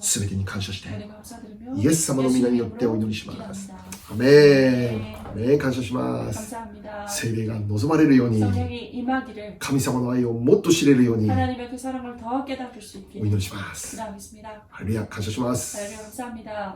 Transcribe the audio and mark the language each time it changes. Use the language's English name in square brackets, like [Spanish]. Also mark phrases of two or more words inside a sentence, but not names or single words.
[Japanese] すべてに感謝して、 [Korean] 하나님 감사드리며 [Japanese] イエス様の皆によってお祈りします。 [Korean] 기도합니다. [Japanese] アメーン。アメーン。 メン感謝します [Korean] 감사합니다. [Japanese] 聖霊が望まれるように [Korean] 성령이 임하기를 [Japanese] 神様の愛をもっと知れるように [Korean] 하나님의 그 사랑을 더 깨닫을 수 [Japanese] お [Korean] 있게 [Japanese] 祈りします [Korean] 기도하겠습니다. [Japanese] ハレルヤ感謝します [Korean] 하나님 감사합니다.